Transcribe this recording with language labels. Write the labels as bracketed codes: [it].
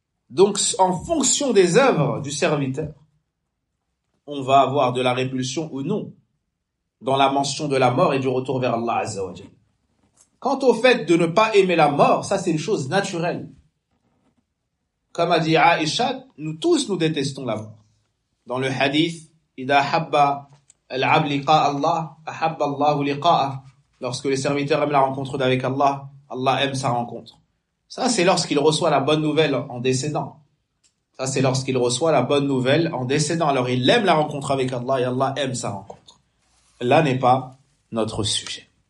[fr] Donc, en fonction des œuvres du serviteur, on va avoir de la répulsion ou non dans la mention de la mort et du retour vers Allah Azza wa Jalla. Quant au fait de ne pas aimer la mort, ça c'est une chose naturelle. Comme a dit Aïcha, nous tous nous détestons la mort. Dans le hadith, [ar] إِذَا حَبَّ الْعَبْدُ لِقَاءَ اللَّهِ أَحَبَّ اللَّهُ لِقَاءَهُ. [fr] Lorsque le serviteur aime la rencontre avec Allah, Allah aime sa rencontre. Ça, c'est lorsqu'il reçoit la bonne nouvelle en décédant. Ça, c'est lorsqu'il reçoit la bonne nouvelle en décédant. Alors, il aime la rencontre avec Allah et Allah aime sa rencontre. Là n'est pas notre sujet.